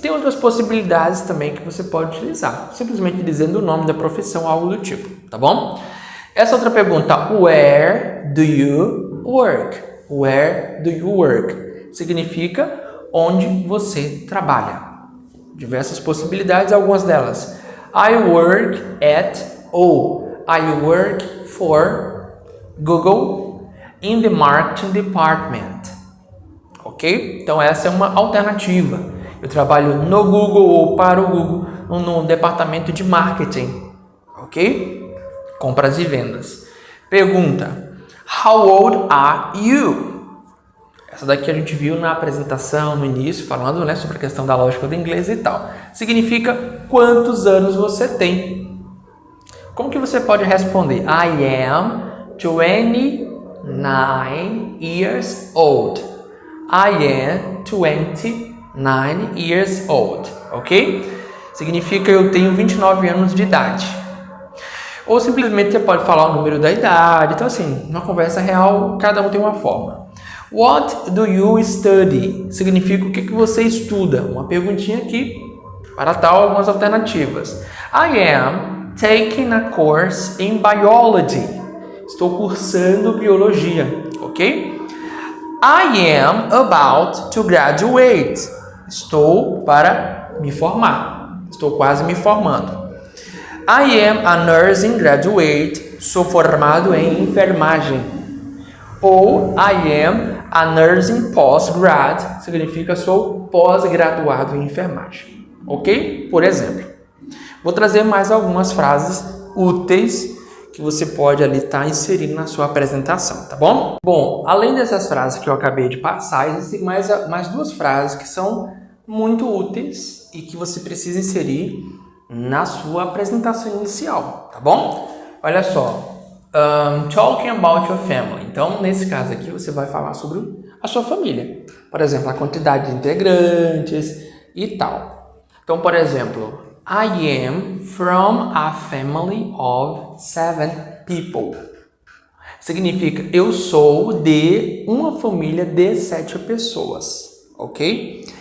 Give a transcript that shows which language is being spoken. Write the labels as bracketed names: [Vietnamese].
[Portuguese] Tem outras possibilidades também que você pode utilizar, simplesmente dizendo o nome da profissão, algo do tipo, tá bom? Essa outra pergunta, [English] where do you work? Where do you work? [Portuguese] Significa onde você trabalha. Diversas possibilidades, algumas delas. [English] I work at ou I work for Google in the marketing department. Ok? [Portuguese] Então essa é uma alternativa. Eu trabalho no Google ou para o Google no departamento de marketing. Ok? Compras e vendas. Pergunta: [English] how old are you? [Portuguese] Essa daqui a gente viu na apresentação, no início, falando, né, sobre a questão da lógica do inglês e tal. Significa quantos anos você tem. Como que você pode responder? [English] I am 29 years old. I am 29 years old. Ok? [Portuguese] Significa eu tenho 29 anos de idade. Ou simplesmente você pode falar o número da idade. Então, assim, numa conversa real, cada um tem uma forma. [English] What do you study? [Portuguese] Significa o que você estuda. Uma perguntinha aqui, para tal, algumas alternativas. [English] I am taking a course in biology. [Portuguese] Estou cursando biologia, ok? [English] I am about to graduate. [Portuguese] Estou para me formar. Estou quase me formando. [English] I am a nursing graduate. [Portuguese] Sou formado em enfermagem. [English] Ou I am a nursing postgrad. [Portuguese] Significa sou pós-graduado em enfermagem. Ok? Por exemplo. Vou trazer mais algumas frases úteis que você pode ali estar inserindo na sua apresentação, tá bom? Bom, além dessas frases que eu acabei de passar, existem mais duas frases que são muito úteis e que você precisa inserir na sua apresentação inicial, tá bom? Olha só, [English] talking about your family. [Portuguese] Então, nesse caso aqui, você vai falar sobre a sua família. Por exemplo, a quantidade de integrantes e tal. Então, por exemplo, [English] I am from a family of 7 people. [Portuguese] Significa, eu sou de uma família de 7 pessoas, ok?